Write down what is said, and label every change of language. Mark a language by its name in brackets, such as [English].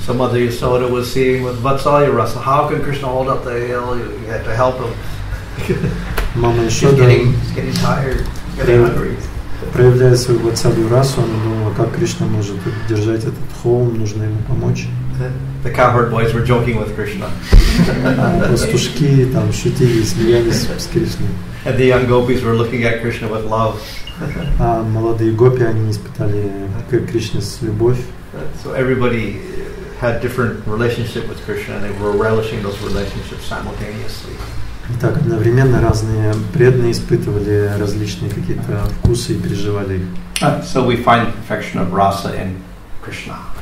[English] So Mother Yasoda was seeing with Vatsalya Rasa, how can Krishna hold up the hill? You had to help him. [Russian] Мама [English] He's [Russian] Ишода, [English] getting tired, getting hungry. [Russian] проявляя свою Ватсалью расу, она думала, как Кришна может держать этот холм, нужно ему помочь. [English] The cowherd boys were joking with Krishna. [Russian] Пастушки там шутили, смеялись с Кришной. [English] And the young gopis were looking at Krishna with love. [Russian] А молодые гопи, они испытали к Кришне с любовь. [English] So everybody had different relationship with Krishna, and they were relishing those relationships simultaneously. [Russian] Так, одновременно разные преданные испытывали различные какие-то вкусы и переживали их. [English] So we find perfection of rasa in Krishna.